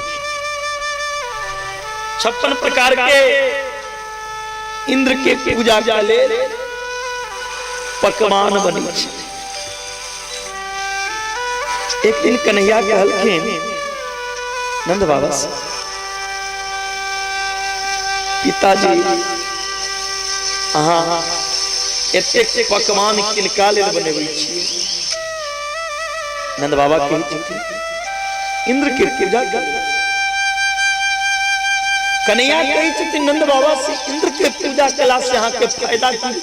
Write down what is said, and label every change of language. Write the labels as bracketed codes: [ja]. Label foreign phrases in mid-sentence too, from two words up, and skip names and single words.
[mai] 56 प्रकार के इंद्र के पूजा के पकवान बने। एक दिन कन्हैया कहलखिन नंद बाबा से, पिताजी अहाँ एतेक पकवान किनका लेल बनबै छी। नंद बाबा कहै छथिन इंद्र के पूजा कर। कन्हैया कहै छथिन नंद बाबा से, इंद्र के पूजा कला से अहाँ के फायदा की है?